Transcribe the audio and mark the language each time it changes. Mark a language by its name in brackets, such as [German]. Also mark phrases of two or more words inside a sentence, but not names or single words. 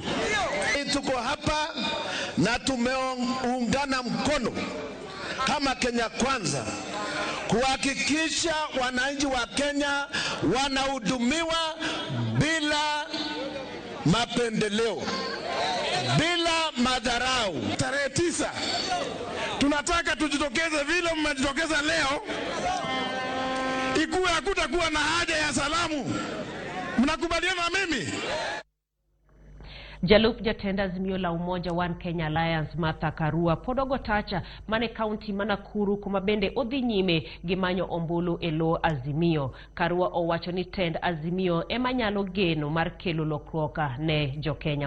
[Swahili] Tuko hapa na tumeungana mkono kama Kenya Kwanza kuhakikisha wananchi wa Kenya wanahudumiwa bila mapendeleo, bila madharau. Tarehe 9 tunataka tujitokeze vile mmejitokeza leo, ikuwe hakutakuwa na haja ya salamu. Mnakubaliana na mimi? [Luo (Kenya and Tanzania)] Jalup jatenda Azimio la Umoja One Kenya Alliance Martha Karua podogo tacha mane kaunti ma Nakuru kuma bende odhi nyime gimanyo ombulu e lo Azimio. Karua owacho ni tend Azimio ema nyalo geno mar kelo lokruok ne jo Kenya.